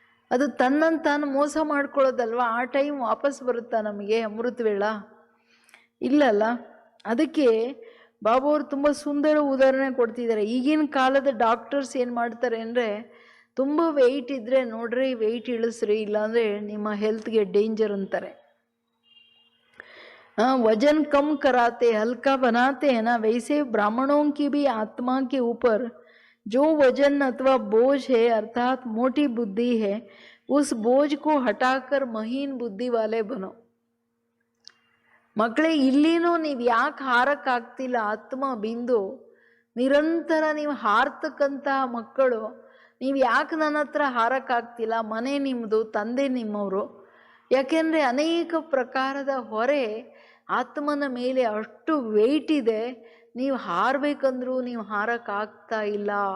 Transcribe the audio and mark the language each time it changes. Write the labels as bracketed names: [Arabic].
[Kannada] ಅದು ತನ್ನಂತಾನು ಮೋಸ ಮಾಡ್ಕೊಳ್ಳೋದಲ್ವ. ಆ ಟೈಮ್ ವಾಪಸ್ ಬರುತ್ತಾ ನಮಗೆ ಅಮೃತ ವೇಳ? ಇಲ್ಲಲ್ಲ. ಅದಕ್ಕೆ ಬಾಬಾ ಅವರು ತುಂಬ ಸುಂದರ ಉದಾಹರಣೆ ಕೊಡ್ತಿದ್ದಾರೆ. ಈಗಿನ ಕಾಲದ ಡಾಕ್ಟರ್ಸ್ ಏನು ಮಾಡ್ತಾರೆ ಅಂದರೆ, ತುಂಬ ವೆಯ್ಟ್ ಇದ್ದರೆ ನೋಡ್ರಿ ವೆಯ್ಟ್ ಇಳಿಸ್ರಿ, ಇಲ್ಲಾಂದರೆ ನಿಮ್ಮ ಹೆಲ್ತ್ಗೆ ಡೇಂಜರ್ ಅಂತಾರೆ. [Hindi] वजन कम कराते हल्का बनाते हैं ना, वैसे ब्राह्मणों की भी आत्मा के ऊपर जो वजन अथवा बोझ है अर्थात मोटी बुद्धि है, उस बोझ को हटाकर महीन बुद्धि वाले बनो. [Kannada] ಮಕ್ಕಳೇ, ಇಲ್ಲಿನೂ ನೀವು ಯಾಕೆ ಹಾರಕ್ಕಾಗ್ತಿಲ್ಲ? ಆತ್ಮ ಬಿಂದು ನಿರಂತರ ನೀವು ಹಾರ್ತಕ್ಕಂತಹ ಮಕ್ಕಳು, ನೀವು ಯಾಕೆ ನನ್ನ ಹತ್ರ ಹಾರಕ್ಕಾಗ್ತಿಲ್ಲ? ಮನೆ ನಿಮ್ಮದು, ತಂದೆ ನಿಮ್ಮವರು. ಯಾಕೆಂದರೆ ಅನೇಕ ಪ್ರಕಾರದ ಹೊರೆ ಆತ್ಮನ ಮೇಲೆ ಅಷ್ಟು ವೆಯ್ಟ್ ಇದೆ, ನೀವು ಹಾರಬೇಕಂದ್ರೂ ನೀವು ಹಾರಕ್ಕಾಗ್ತಾ ಇಲ್ಲ.